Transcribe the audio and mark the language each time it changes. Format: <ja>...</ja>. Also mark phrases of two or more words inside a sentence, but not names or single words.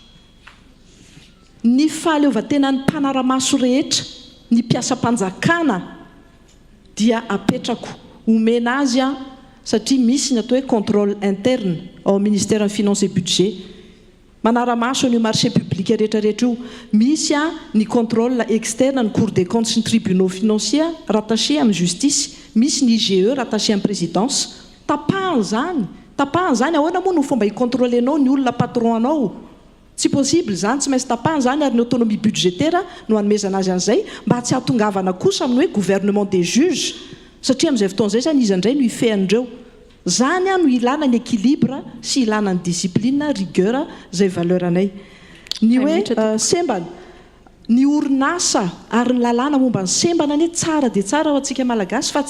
<mg>ny fahaleovan-tena ny mpanara-maso rehetra ny mpiasa-panjakana dia apetrako omena azy satria misy ny atao hoe</mg> <fr>contrôle interne</fr> <mg>ao</mg> <fr>ministère finance et budget</fr> <mg>manara-maso ny</mg> <fr>marché public</fr> <mg>rehetrarehetra io misy ny</mg> <fr>contrôle externe</fr> <mg>ny</mg> <fr>cour des comptes</fr> <mg>sy ny</mg> <fr>tribunaux financiers rattaché</fr> <mg>amin'ny justice misy ny IGE rattaché amin'ny présidence tapahany zany ahoana moa no fomba hicontrôlenao ny olona patron anao tsy possible zany tsy maintsy tapahany zany ary ny</mg> <fr>autonomie budgétaire</fr> <mg>no hanomezana azy an'izay mba tsy hatongavana kosa amin'ny hoe</mg> <fr>gouvernement des juges</fr> <mg>satria amin'izay fotoan'izay zany izy indray no ifehan'ireo zany no ilana ny équilibre sy ilana ny</mg> <fr>discipline rigueur</fr> <mg>zay valeur anay ny hoe sembana ny orinasa ary ny lalàna momba ny sembana ane tsara dia tsara ho antsika malagasy fa tsy</mg>